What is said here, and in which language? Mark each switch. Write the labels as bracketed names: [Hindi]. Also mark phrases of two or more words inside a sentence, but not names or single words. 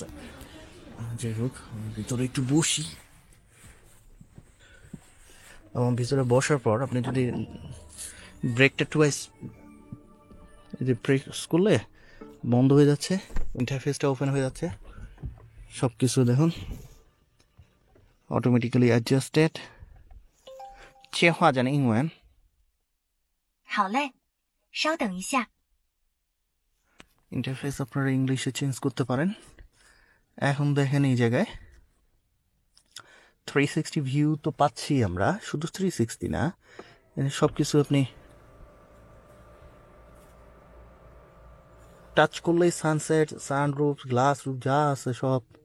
[Bangla] যাই হোক, ভিতরে একটু বসি, এবং ভিতরে বসার পর আপনি যদি ব্রেকটা টুয়াইস যে ব্রেক করলে বন্ধ হয়ে যাচ্ছে, ইন্টারফেসটা ওপেন হয়ে যাচ্ছে, সব কিছু দেখুন [English] automatically adjusted. [Chinese] 切换成英文。好嘞，稍等一下。 [Bangla] ইন্টারফেস আপনারা ইংলিশে চেঞ্জ করতে পারেন। এখন দেখেন এই জায়গায় 360 ভিউ তো পাচ্ছি আমরা, শুধু 360 না, সব কিছু আপনি টাচ করলেই সানসেট, সানরুফ, [English] glass roof [Bangla] যা আছে সব।